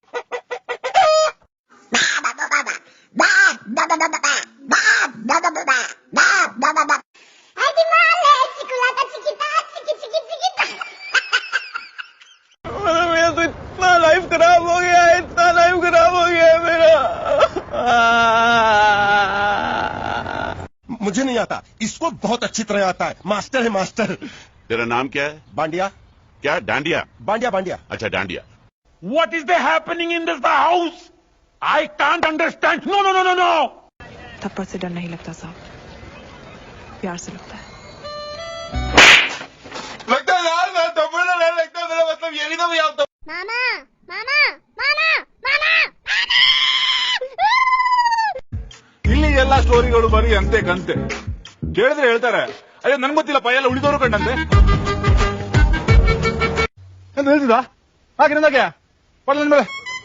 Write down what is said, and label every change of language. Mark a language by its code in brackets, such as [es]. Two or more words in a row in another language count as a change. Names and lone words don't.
[hi] मेरा तो इतना लाइफ खराब हो गया, इतना लाइफ खराब हो गया मेरा. मुझे नहीं आता, इसको बहुत अच्छी तरह आता है. मास्टर है मास्टर. तेरा नाम क्या है? बांडिया. क्या? डांडिया? बांडिया. अच्छा डांडिया. [en] What is the happening in this house? I can't understand. No. [hi] थप्पड़ से डर नहीं लगता साहब, प्यार से लगता है. लगता है यार, मैं थप्पड़ नहीं लगता. मेरा मतलब ये नहीं था भैया. [kn] ಮಾಮಾ ಇಲ್ಲಿ ಎಲ್ಲ ಸ್ಟೋರಿಗಳು ಬರೀ ಅಂತೆ ಕಂತೆ ಕೇಳಿದ್ರೆ ಹೇಳ್ತಾರೆ, ಅಯ್ಯೋ ನನ್ ಗೊತ್ತಿಲ್ಲಪ್ಪ, ಎಲ್ಲ ಉಳಿದವರು ಕಂಡಂತೆ ಅಂತ ಹೇಳ್ತಿದ್ದ. ಹಾಗೆ ನಂದಾಗೆ ಪಲ್ಲ ನನ್ ಮೇಲೆ.